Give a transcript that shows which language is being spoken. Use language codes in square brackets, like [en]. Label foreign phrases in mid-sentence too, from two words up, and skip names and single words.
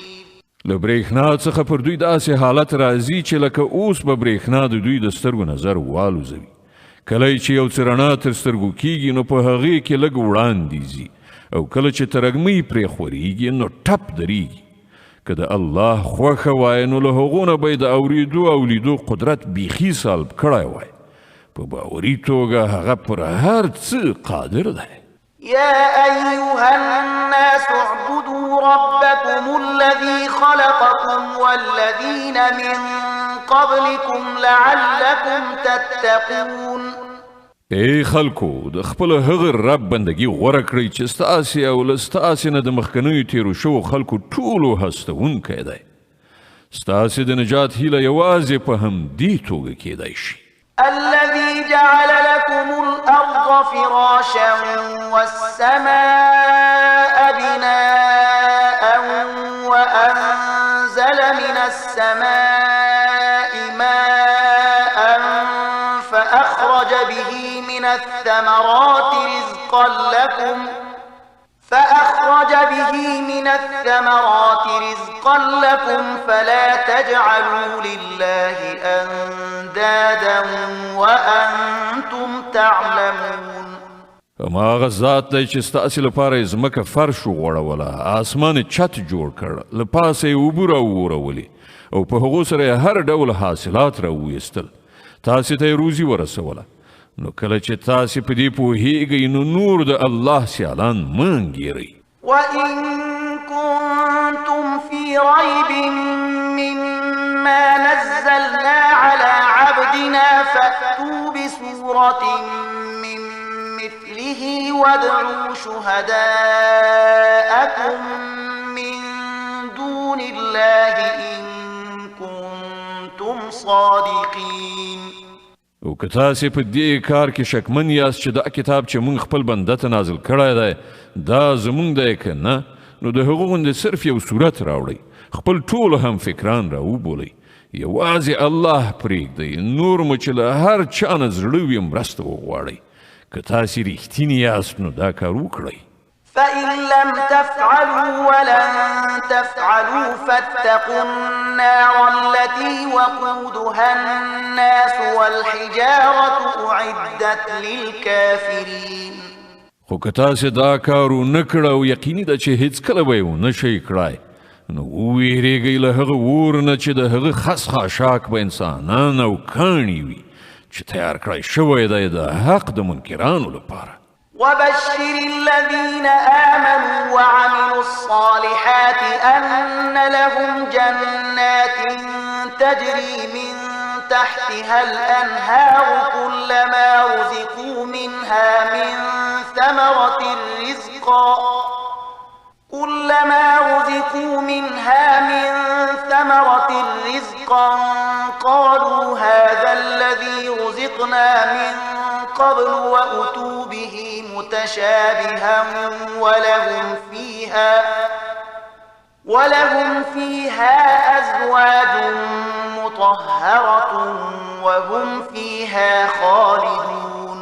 [ps] له برېښنا څخه پر دوی داسې حالت راځي چې لکه اوس به برېښنا د دوی د سترګو نظر والوزوي. کله چې یو څه رڼا تر سترګو کیږي نو په هغې کې لږ وړاندې ځي او کله چې ترږمۍ پرې خورېږي نو ټپ درېږي. که د الله خوښه وای نو له هغو نه به یې د اورېدو او لیدو قدرت بیخي سلب کړی وای. په باوري توګه هغه پر هر څه قادر دی. [ar] يا أيها الناس اعبدوا ربكم الذي خلقكم والذين من قبلكم لعلكم تتقون. [ps] ای خلکو د خپل هغه رب بندگی غوره کړئ چې ستاسې او له ستاسې نه د مخکنیو تیرو شوو خلکو ټولو هستونکی دی. ستاسې د نجات هیله یوازې په همدې توګه کیدای شي. [ar] الذي جعل لكم الأرض فراشا والسماء بناء وأنزل من السماء ماء فأخرج به من الثمرات رزقا لكم فلا تجعلوا لله أندادا وأنتم تعلمون. [ps] هماغه ذات دی چې ستاسې لپاره یې ځمکه فرش وغوړوله، آسمان یې چت جوړ کړ، له پاسه یې اوبه راوورولې او په هغو سره یې هر ډول حاصلات راوویستل، تاسې ته یې روزي ورسوله. نو کله چې تاسې په دې پوهیږئ نو نور د الله سیالان مه انګیرئ. [ar] وإن كنتم في ريب مما نزلنا على عبدنا وعدنا فأتوا بسورة من مثله وادعوا شهداءكم من دون الله إن كنتم صادقين. [ps] او که تاسې په دې کار کې شکمن یاست چې دا کتاب چې موږ خپل بنده ته نازل کړی دی دا زموږ دی که نه نو د هغو غوندې صرف یو صورت راوړئ خپل ټول هم فکران راوبولئ یوازې الله پرېږدئ نور مو چې له هر چا نه زړه وي مرسته وغواړئ که تاسې رښتینې یاست نو دا کار وکړئ. [ar] فإن لم تفعلوا ولن تفعلوا فاتقوا النار التي وقودها الناس والحجارة أعدت للكافرين. [ps] خو که تاسې دا کار ونه کړه او یقیني ده چې هیڅکله به یې ونه شئ کړای نو وویرېږئ له هغه اور نه چې د هغه خس خاشاک به انسانان او کاڼي وي چې تیار کړی شوی دی د حق د منکرانو لپاره. [ar] وبشر الذين آمنوا وعملوا الصالحات أن لهم جنات تجري من تحتها الأنهار كلما رزقوا منها من ثمرة رزقا قالوا هذا الذي رزقنا من قبل وأتوا به متشابها ولهم فيها أزواج مطهرة وهم فيها خالدون.